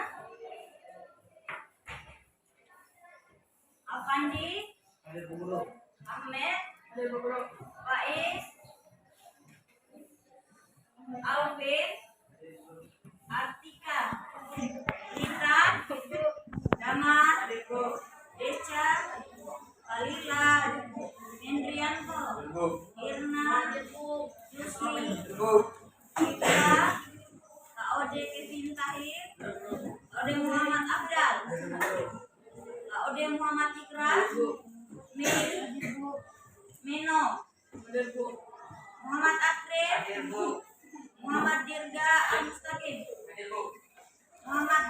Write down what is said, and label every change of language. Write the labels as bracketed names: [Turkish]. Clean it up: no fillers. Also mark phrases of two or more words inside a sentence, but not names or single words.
[Indonesian] Alfandi, Ahmed, Faiz, Alvin, Artika, Rita, Damar, Deca, Kalila, Hendrianto, Irna, Yusmi, Citra, Kak Ode Kevin Tahir, Ode Muhammad Abdal, Kak Ode Muhammad Ikra, Mino, Muhammad Akrim, Muhammad Dirga Al-Mustaqim, Muhammad